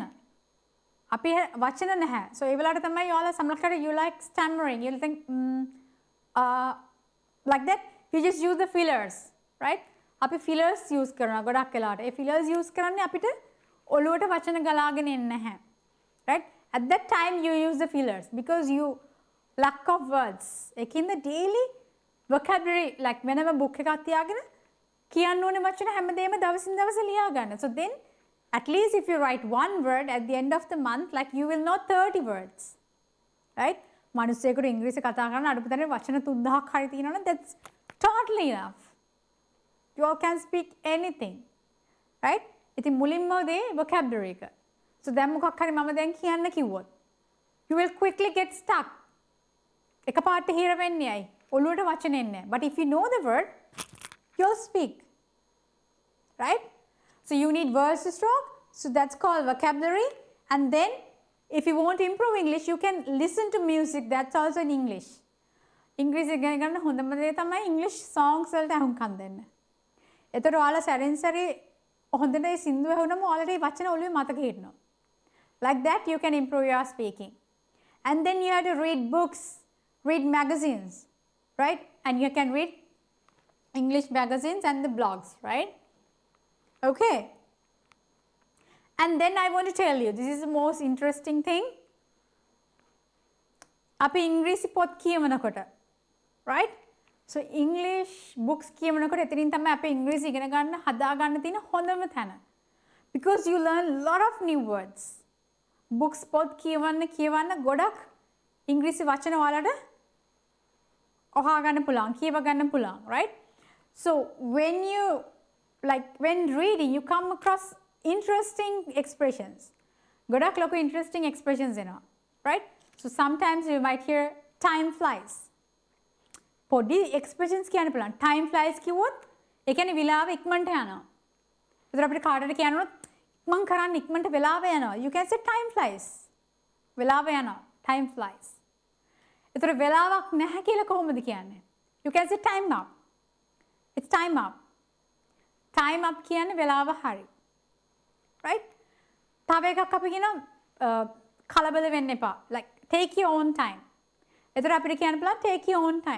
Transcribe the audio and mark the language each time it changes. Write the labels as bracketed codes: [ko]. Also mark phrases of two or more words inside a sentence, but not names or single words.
[si] අපි වචන නැහැ. so ඒ වෙලාවට තමයි ඔයාලා සමහරකට [en] you like stammering. you'll think like that you just use the fillers, right? [si] අපි [en] fillers use [si] කරනවා ගොඩක් වෙලාවට. ඒ [en] fillers use [si] කරන්නේ අපිට ඔළුවට වචන ගලාගෙන එන්නේ නැහැ. [en] right? at that time you use the fillers because you lack of words. [si] ඒකින්ද [en] daily vocabulary like [si] වෙනම book එකක් තියාගෙන කියන්න ඕනේ වචන හැමදේම දවසින් දවස ලියා ගන්න. [en] so then at least if you write one word at the end of the month, like you will know 30 words. right? [si] මිනිස්සෙකුට ඉංග්‍රීසි කතා කරන්න අඩුපතරේ වචන 3000ක් හරි තියෙනවනේ, [en] that's totally enough. you all can speak anything. right? [si] ඉතින් මුලින්ම දේ vocabulary එක. so දැන් මොකක් හරි මම දැන් කියන්න කිව්වොත් [en] you will quickly get stuck. [si] එකපාරට හිර වෙන්නේ ඇයි? ඔළුවට වචන එන්නේ නැහැ. [en] but if you know the word, you'll speak. right? so you need words to talk. so that's called vocabulary. and then if you want to improve English, you can listen to music. that's also in English. [si] ඉංග්‍රීසි ඉගෙන ගන්න හොඳම දේ තමයි [en] English songs [si] වලට අහුම්කම් දෙන්න. එතකොට ඔයාලා සැරෙන් සැරේ හොඳට ඒ සින්දුව ඇහුනම ඔයාලට ඒ වචන ඔළුවේ මතක හිටිනවා. [en] like that you can improve your speaking. and then you have to read books, read magazines, right? and you can read English magazines and the blogs, right? okay. and then I want to tell you, this is the most interesting thing. [si] අපි ඉංග්‍රීසි පොත් කියවනකොට, [en] right? [si] so [en] English books [si] කියවනකොට එතනින් තමයි අපි ඉංග්‍රීසි ඉගෙන ගන්න හදා ගන්න තියෙන හොඳම තැන. [en] because you learn lot of new words. [si] books පොත් කියවන්න ගොඩක් ඉංග්‍රීසි වචන ඔයාලට ඔහා ගන්න පුළුවන්, කියව ගන්න පුළුවන්, [en] right? so when reading you come across interesting expressions. [si] ගොඩක් ලොකු [en] interesting expressions [si] එනවා, right? [en] so sometimes you might hear time flies. [si] පොඩි expressions කියන්න පුළුවන්. [en] time flies [si] කිව්වොත් ඒ කියන්නේ විලාව ඉක්මනට යනවා. ඒතර අපිට කාටද කියනොත් මං කරන්නේ ඉක්මනට වෙලාව යනවා. [en] you can say time flies. [si] වෙලාව යනවා. [en] time flies. [si] ඒතර වෙලාවක් නැහැ කියලා කොහොමද කියන්නේ? [en] you can say time up. it's time up. time up කියන්නේ [si] වෙලාව හරි. [en] right? [si] තව එකක් අපි කියනවා කලබල වෙන්න එපා. [en] like take your own time. [si] ඒතර අපිට කියන්න පුළුවන් [en] take your own time.